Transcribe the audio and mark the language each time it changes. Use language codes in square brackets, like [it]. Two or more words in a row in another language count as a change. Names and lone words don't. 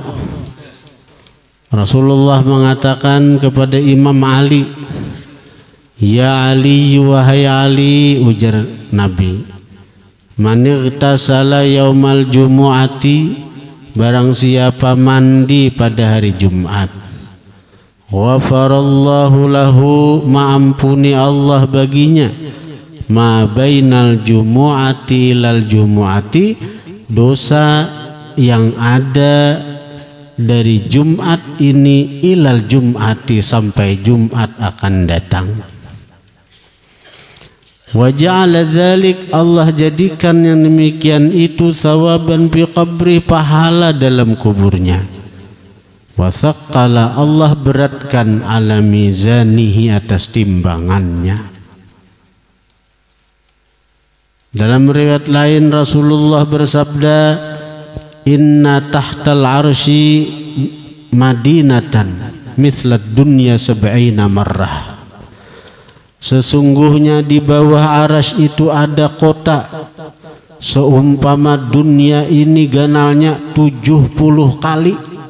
[bjn] Rasulullah mengatakan kepada Imam Ali, "Ya Ali, wahai Ali," ujar Nabi, [ar] "من اغتسل يوم الجمعة," [bjn] barang siapa mandi pada hari Jumat, [ar] غفر الله له, [bjn] maampuni Allah baginya, [ar] ما بين الجمعة للجمعة, [bjn] dosa yang ada dari Jumat ini [ar] إلى الجمعة, [bjn] sampai Jumat akan datang. [ar] وجعل ذلك, [bjn] Allah jadikan yang demikian itu [ar] ثوابا في قبره, [bjn] pahala dalam kuburnya. [ar] وثقل, [bjn] Allah beratkan [ar] على ميزانه, [bjn] atas timbangannya. Dalam riwayat lain Rasulullah bersabda, [ar] إن تحت العرش مدينة مثل الدنيا سبعين مرة. [bjn] Sesungguhnya di bawah arasy itu ada kota seumpama dunia ini ganalnya 70 kali.